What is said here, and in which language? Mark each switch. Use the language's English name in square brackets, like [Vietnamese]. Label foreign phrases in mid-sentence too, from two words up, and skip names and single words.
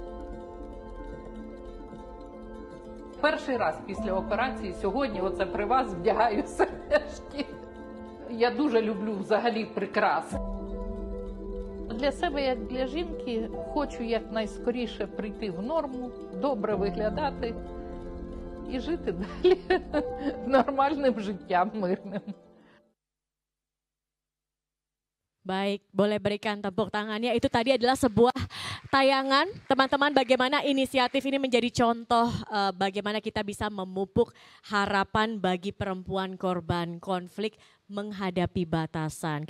[Ukrainian] Перший раз після операції сьогодні оце при вас вдягаю сережки. Я дуже люблю взагалі прикраси. Для себе, як для жінки, хочу якнайскоріше прийти в норму, добре виглядати і жити далі нормальним життям, мирним. [Indonesian] Baik, boleh berikan tepuk tangannya. Itu tadi adalah sebuah tayangan, teman-teman, bagaimana inisiatif ini menjadi contoh bagaimana kita bisa memupuk harapan bagi perempuan korban konflik menghadapi batasan.